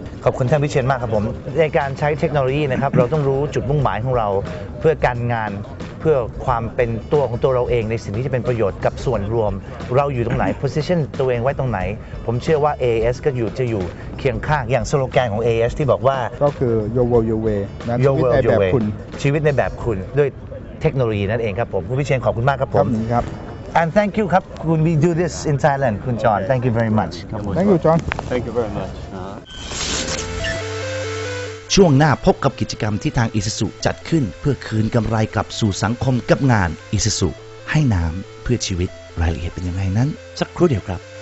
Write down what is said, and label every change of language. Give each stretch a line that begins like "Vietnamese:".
Thai: ขอบคุณท่านวิเชียรมากครับผมในการใช้เทคโนโลยีนะครับเราต้องรู้จุดมุ่งหมายของเราเพื่อการงานเพื่อความเป็นตัวของตัวเราเองในสิ่งที่จะเป็นประโยชน์กับส่วนรวมเราอยู่ตรงไหน position ตัวเองไว้ตรงไหนผมเชื่อว่า AIS ก็จะอยู่เคียงข้างอย่างสโลแกนของ AIS ที่บอกว่า ก็คือ Your World Your Way นะชีวิตในแบบคุณ ชีวิตในแบบคุณด้วยเทคโนโลยีนั่นเองครับผมคุณวิเชียรขอบคุณมากครับผม ครับ
English: and thank you
Thai: ครับคุณ
English: we do this in Thailand คุณจอห์น thank you very much thank you John thank you very much
Thai: ช่วงหน้าพบกับกิจกรรมที่ทาง Isuzu จัดขึ้นเพื่อคืนกำไรกลับสู่สังคมกับงาน Isuzu ให้น้ำเพื่อชีวิตรายละเอียดเป็นยังไงนั้นสักครู่เดียวครับ